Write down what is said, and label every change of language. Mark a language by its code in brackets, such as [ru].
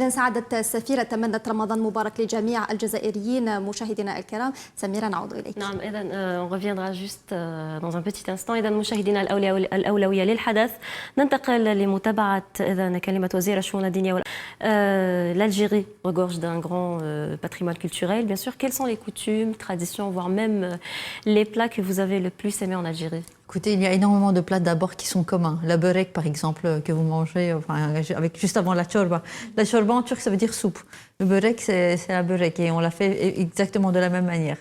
[ar] إذا سعادة السفيرة تمنت رمضان مبارك لجميع الجزائريين مشاهدينا الكرام. سميرة نعود إليك. نعم إذا [fr] on reviendra juste dans un petit instant. [ar] إذا مشاهدينا الأولوية للحدث ننتقل لمتابعة إذا كلمة وزير الشؤون الدينية [fr] l'Algérie regorge d'un grand patrimoine culturel bien sûr. Quelles sont les coutumes, traditions, voire même les plats que vous avez le plus aimés en Algérie? Écoutez, il y a énormément de plats d'abord qui sont communs. La börek, par exemple, que vous mangez juste avant la chorba. La chorba en turc, ça veut dire soupe. Le börek, c'est la börek et on l'a fait exactement de la même manière.